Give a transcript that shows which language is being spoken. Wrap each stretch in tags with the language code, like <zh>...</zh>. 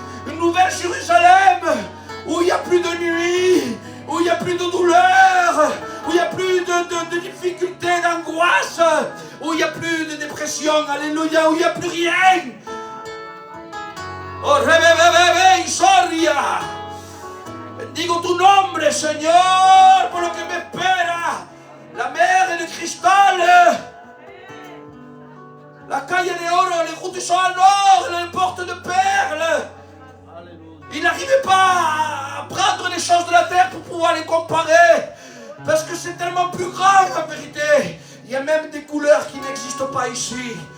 <fr>Une nouvelle Jérusalem où il n'y a plus de nuit, où il n'y a plus de douleur, où il n'y a plus de difficultés, d'angoisse, où il n'y a plus de dépression, alléluia, où il n'y a plus rien. Oh, rebebebebe, Soria.</fr> <es>Bendigo tu nombre, Señor, por lo que me espera.</es> <fr>La mer est de cristal.</fr> <es>La calle de oro,</es> <fr>les routes sont en or, les portes de perles. Il n'arrivait pas à prendre les choses de la terre pour pouvoir les comparer. Parce que c'est tellement plus grand en vérité. Il y a même des couleurs qui n'existent pas ici.</fr>